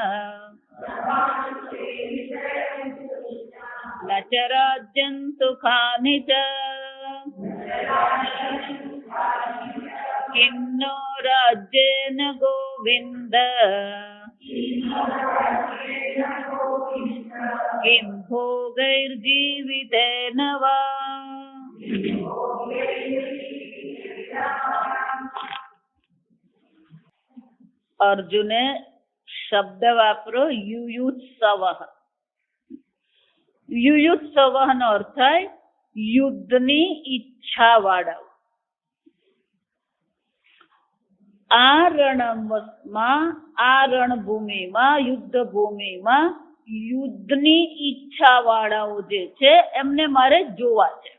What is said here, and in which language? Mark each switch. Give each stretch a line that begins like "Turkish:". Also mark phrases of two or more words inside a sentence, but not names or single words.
Sanskrit: न च राज्यं सुखानि च किं नो राज्येन गोविन्द किं भोगैर्जीवितेन वा।
Gujarati: अर्जुने શબ્દ વાપરો યુયુત્સવ. યુયુત્સવનો અર્થ થાય યુદ્ધની ઈચ્છા વાળા. આ રણમાં, આ રણભૂમિમાં, યુદ્ધ ભૂમિમાં યુદ્ધની ઈચ્છા વાળાઓ જે છે એમને મારે જોવા છે.